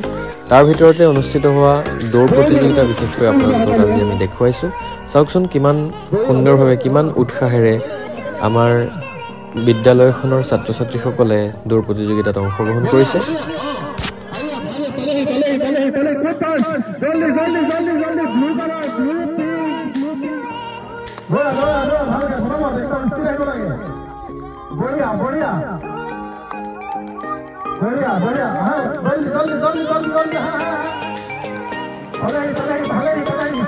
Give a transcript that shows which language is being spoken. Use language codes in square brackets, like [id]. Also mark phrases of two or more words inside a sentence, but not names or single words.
[as] তাৰ ভিতৰতে অনুষ্ঠিত হোৱা দৌৰ প্ৰতিযোগিতা বিশেষকৈ আপোনালোকক আজি আমি দেখুৱাইছোঁ। চাওকচোন কিমান সুন্দৰভাৱে কিমান উৎসাহেৰে আমাৰ বিদ্যালয়খনৰ ছাত্ৰ-ছাত্ৰীসকলে দৌৰ প্ৰতিযোগিতাত অংশগ্ৰহণ কৰিছে। [hi] बढ़िया बढ़िया हां जल्दी जल्दी जल्दी जल्दी जल्दी हां भले भले भले भले